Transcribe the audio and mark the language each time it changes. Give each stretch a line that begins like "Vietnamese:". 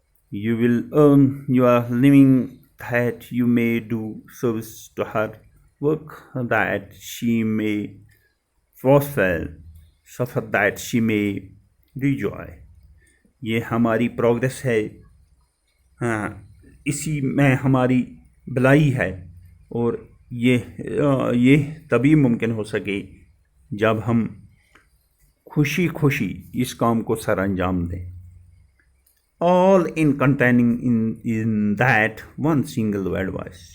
English: You will earn your living that you may do service to her, work that she may fulfill, suffer that she may rejoice.
Urdu: یہ ہماری progress ہے، ہاں اسی میں ہماری بلائی ہے، اور یہ تبھی ممکن ہو سکے جب ہم خوشی اس کام کو سر انجام دیں.
English: all in containing in that one single word voice.